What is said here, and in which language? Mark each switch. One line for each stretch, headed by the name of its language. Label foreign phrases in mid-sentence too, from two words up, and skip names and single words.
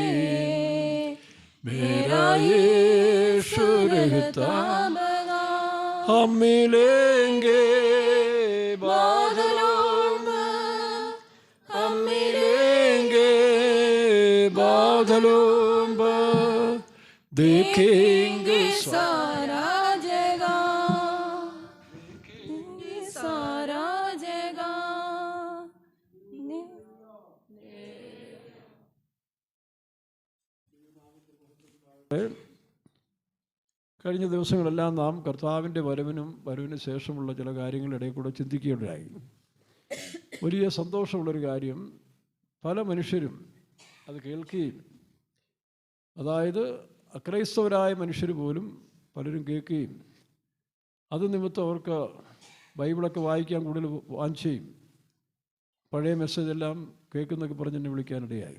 Hindi: मेरा यीशु रहता हम मिलेंगे बादलों में, हम मिलेंगे बादलों में, देखेंगे सारा जगह, सारा जगह।
Malayalam: കഴിഞ്ഞ ദിവസങ്ങളെല്ലാം നാം കർത്താവിൻ്റെ വരവിന് ശേഷമുള്ള ചില കാര്യങ്ങളിടയിൽ കൂടെ ചിന്തിക്കുകയുണ്ടായി. വലിയ സന്തോഷമുള്ളൊരു കാര്യം, പല മനുഷ്യരും അത് കേൾക്കുകയും, അതായത് അക്രൈസ്തവരായ മനുഷ്യർ പോലും പലരും കേൾക്കുകയും അത് നിമിത്തം അവർക്ക് ബൈബിളൊക്കെ വായിക്കാൻ കൂടുതൽ വാഞ്ചയും പഴയ മെസ്സേജെല്ലാം കേൾക്കുന്നൊക്കെ പറഞ്ഞ് എന്നെ വിളിക്കാനിടയായി.